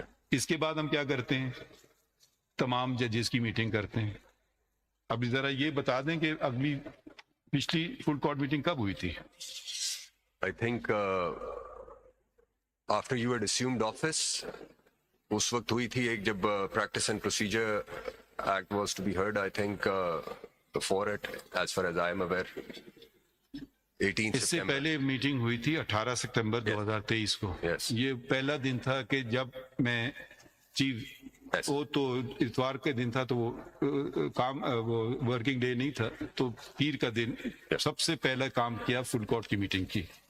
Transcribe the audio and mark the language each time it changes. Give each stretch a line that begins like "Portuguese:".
Urdu: اس کے بعد ہم کیا کرتے ہیں؟ تمام ججز کی میٹنگ کرتے ہیں. اب ذرا یہ بتا دیں کہ پچھلی فل کورٹ میٹنگ کب ہوئی تھی؟
English: I think after you had assumed office,
Urdu: اس وقت ہوئی تھی ایک، جب
English: Practice and procedure act was to be heard. I think before it, as far as I am aware, 18
Urdu: اس سے پہلے میٹنگ ہوئی تھی 18 ستمبر 2023 کو. یہ پہلا دن تھا کہ جب میں چیف، وہ تو اتوار کے دن تھا، تو وہ کام، وہ ورکنگ ڈے نہیں تھا، تو پیر کا دن سب سے پہلا کام کیا، فل کورٹ کی میٹنگ کی.